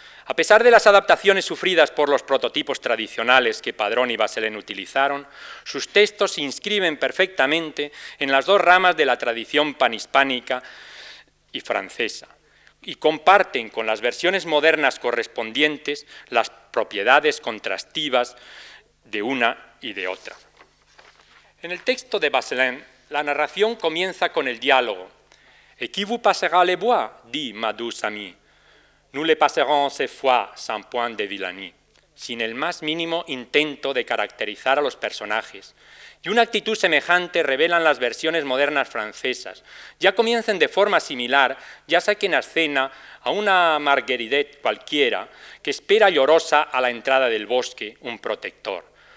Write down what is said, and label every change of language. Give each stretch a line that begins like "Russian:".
Spanish: A pesar de las adaptaciones sufridas por los prototipos tradicionales que Padrón y Vasselin utilizaron, sus textos se inscriben perfectamente en las dos ramas de la tradición panhispánica y francesa y comparten con las versiones modernas correspondientes las propiedades contrastivas de una y de otra. En el texto de Bazelin, la narración comienza con el diálogo.
French: «Et qui vous passera les bois?» dit ma douce amie. «Nous les passerons ces fois, Saint-Point de Villani».
Spanish: Sin el más mínimo intento de caracterizar a los personajes. Y una actitud semejante revelan las versiones modernas francesas. Ya comienzan de forma similar, ya saquen a escena a una Marguerite cualquiera que espera llorosa a la entrada del bosque un protector.